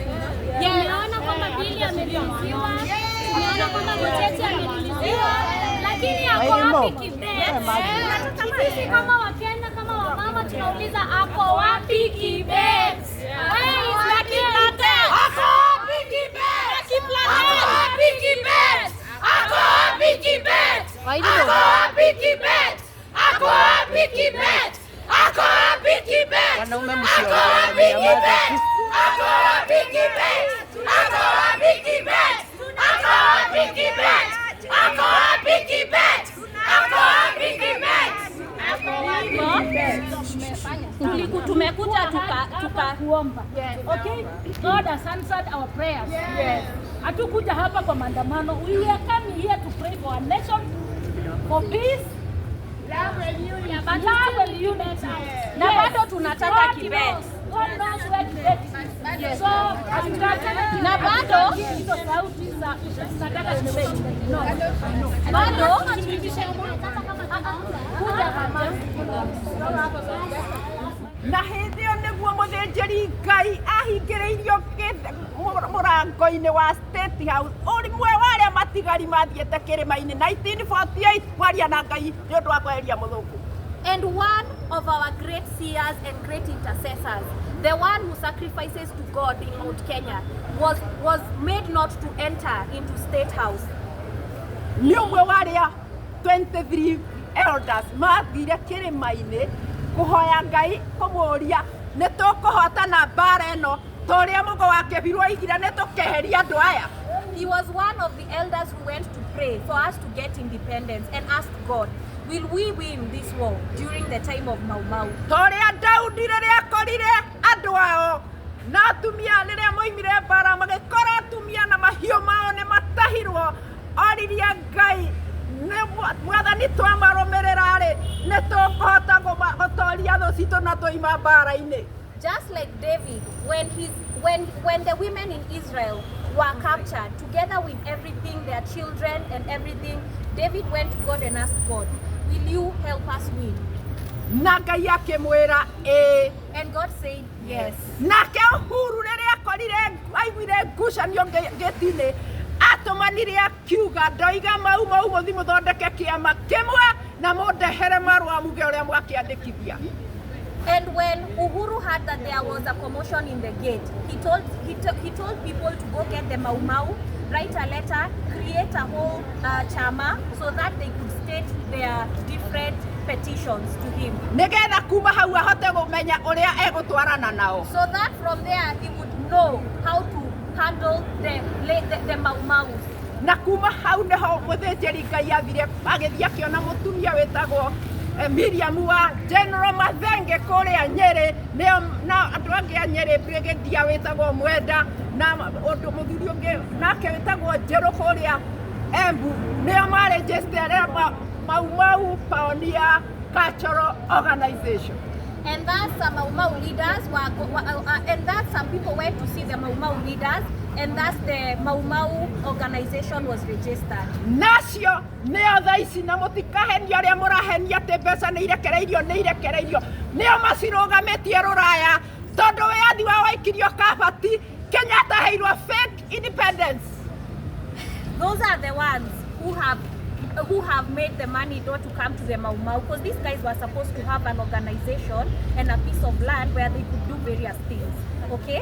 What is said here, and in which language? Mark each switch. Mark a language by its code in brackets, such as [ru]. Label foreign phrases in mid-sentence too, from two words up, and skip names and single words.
[sw] Tumeona kwamba bili amereleasiwa, tumeona kwamba Muteti amereleasiwa, lakini ako wapi Kibet? Sisi kama Wakenya, kama wamama tunauliza ako wapi Kibet? [en] Where is Lucky Platel? [sw] Ako wapi Kibet? Ako wapi Kibet? Ako wapi Kibet? Ako wapi Kibet? Ako wapi Kibet? Ako wapi Kibet? Wanaume msioelewa. Ako wapi Kibet? Ako wapi Kibet? Ako wapi Kibet? Ako wapi Kibet? Ako wapi Kibet? Tumekuja tukakuomba. Okay? [en] God has answered our prayers. Yes. [sw] Hatukuja hapa kwa maandamano. [en] We are coming here to pray for our nation, for peace, love and unity. [sw] Na bado tunataka Kibet. [en] God knows where Kibet is. So, [sw] na bado hizo sauti za tunataka Kibet. No. Bado [ki] na hindi yo niguo muthinjiri Ngai ahingiriirio murango-ini wa State House urimwe waria matigari mathiete kirima-ini 1948 waria na Ngai ni undu wa kweheria muthungu. [en] And one of our great seers and great intercessors, the one who sacrifices to God in Mount Kenya, was made not to enter into State House. [ki] Ni umwe waria 23 elders mathire kirima-ini kuhoya Ngai kumuria ni tukuhotana mbara ino toria mugo wake birwo igira ni tukeheria andu aya. [en] He was one of the elders who went to pray for us to get independence and asked God, will we win this war during the time of Mau Mau? [ki] Toria Daudi riria akorire andu ao na atumia riria moimire mbara magikora atumia na mahiu mao ni matahirwo oriria Ngai mwathani twamarumirira ri ni tukuhota gutoria thu citu na tuima mbara-ini. [en] Just like David, when the women in Israel were captured, together with everything, their children and everything, David went to God and asked God, will you help us win? [ki] na Ngai akĩmwĩra [en] And God said yes. [ki] Nake Uhuru rĩrĩa akorire aiguire ngucanio gĩtĩ-inĩ atũmanire akiuga ndoiga mau mũthi mũthondeke kĩama kĩmwe na mũndehere marũa muge ũrĩa mwakĩandĩkithia. [en] And when Uhuru heard that there was a commotion in the gate, he told people to go get the Mau Mau, write a letter, create a whole chama so that they could state their different petitions to him. [ki] Nĩgetha kuma hau ahote gũmenya ũrĩa egũtwarana nao. [en] So that from there he would know how to handle the Mau Maus. [ki] Na kuma hau nĩho mũthĩnjĩri Ngai athire agĩthiĩ akĩona mũtumia wĩtagwo Miriam wa General Mathenge kũrĩa Nyeri na andũ angĩ a Nyeri brigadier wĩtagwo Mwenda na mũthuri ũngĩ nake wĩtagwo Njerũ kũrĩa Embu nĩo maregister Mau Mau Pioneer Cultural Organization. [en] And that some Mau Mau leaders and that some people went to see the Mau Mau leaders, and thus the Mau Mau organization was registered. [ki] Nacio nĩo thaa ici na mũtikahenio arĩa mũrahenia atĩ mbeca nĩ irekereirio nĩo macirũgamĩtie rũraya tondũ wĩyathi wa waikirio kabati Kenyatta heirwo [en] fake independence. Those are the ones who have made the money not to come to the Mau Mau, because these guys were supposed to have an organization and a piece of land where they could do various things, okay?